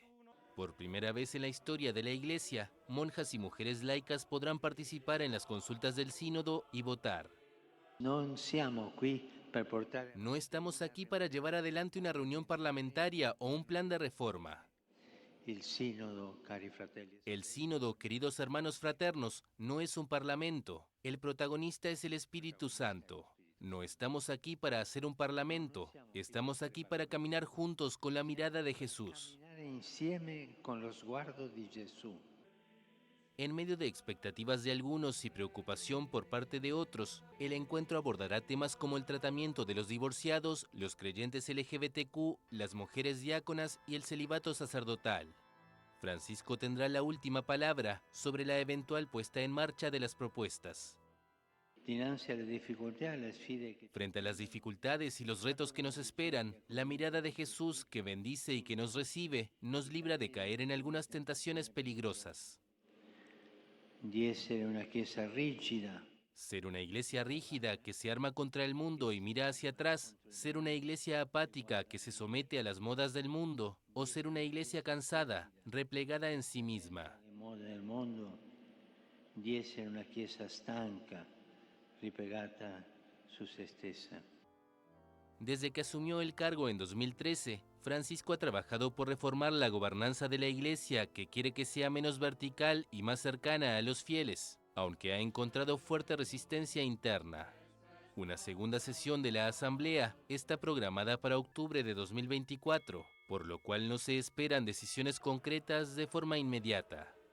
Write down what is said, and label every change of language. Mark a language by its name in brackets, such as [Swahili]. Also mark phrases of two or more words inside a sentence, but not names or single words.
[Spanish] Por primera vez en la historia de la Iglesia, monjas y mujeres laicas podrán participar en las consultas del Sínodo y votar. No estamos aquí para llevar adelante una reunión parlamentaria o un plan de reforma. El sínodo, [Italian] cari fratelli. [Spanish] El sínodo, queridos hermanos fraternos, no es un parlamento. El protagonista es el Espíritu Santo. No estamos aquí para hacer un parlamento. Estamos aquí para caminar juntos con la mirada de Jesús. [Italian] Camminare insieme con lo sguardo di Gesù. [Spanish] En medio de expectativas de algunos y preocupación por parte de otros, el encuentro abordará temas como el tratamiento de los divorciados, los creyentes LGBTQ, las mujeres diáconas y el celibato sacerdotal. Francisco tendrá la última palabra sobre la eventual puesta en marcha de las propuestas. [Italian] Dinanzi alle difficoltà e alle sfide che [Spanish] Frente a las dificultades y los retos que nos esperan, la mirada de Jesús, que bendice y que nos recibe, nos libra de caer en algunas tentaciones peligrosas. [Italian] di essere una chiesa rigida, [Spanish] Ser una iglesia rígida que se arma contra el mundo y mira hacia atrás, ser una iglesia apática que se somete a las modas del mundo, o ser una iglesia cansada, replegada en sí misma. [Italian] le mode del mondo, di essere una chiesa stanca, ripiegata su se stessa. [Spanish] Desde que asumió el cargo en 2013, Francisco ha trabajado por reformar la gobernanza de la iglesia, que quiere que sea menos vertical y más cercana a los fieles, aunque ha encontrado fuerte resistencia interna. Una segunda sesión de la asamblea está programada para octubre de 2024, por lo cual no se esperan decisiones concretas de forma inmediata.